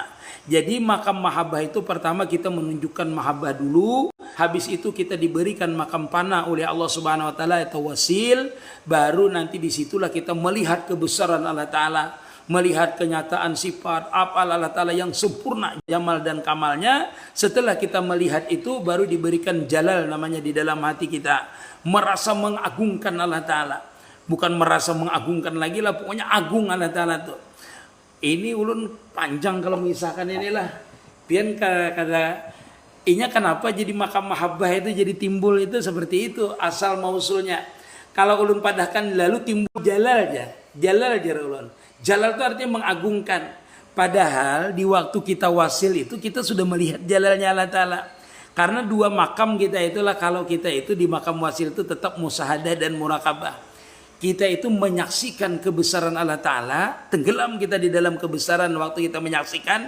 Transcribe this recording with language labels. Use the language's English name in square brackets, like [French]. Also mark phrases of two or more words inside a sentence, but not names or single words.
[Indonesian] Jadi makam mahabbah itu pertama kita menunjukkan mahabbah dulu, habis itu kita diberikan makam panah oleh Allah [Arabic] سبحانه وتعالى [Indonesian] atau wasil, baru nanti disitulah kita melihat kebesaran Allah Ta'ala, melihat kenyataan sifat af'al Allah Ta'ala yang sempurna jamal dan kamalnya. Setelah kita melihat itu baru diberikan jalal namanya di dalam hati kita, merasa mengagungkan Allah Ta'ala, bukan merasa mengagungkan lagi lah, pokoknya agung Allah Ta'ala tuh. [Banjar] Ini ulun panjang kalau misalkan inilah pian kata inya kenapa jadi makam mahabbah itu jadi timbul itu seperti itu asal mausulnya. Kalau ulun padahkan lalu timbul jalal aja ulun. [Indonesian] Jalal itu artinya mengagungkan. Padahal di waktu kita wasil itu kita sudah melihat jalalnya Allah Ta'ala. Karena dua makam kita itulah, kalau kita itu di makam wasil itu tetap musahadah dan murakabah. Kita itu menyaksikan kebesaran Allah Ta'ala, tenggelam kita di dalam kebesaran waktu kita menyaksikan.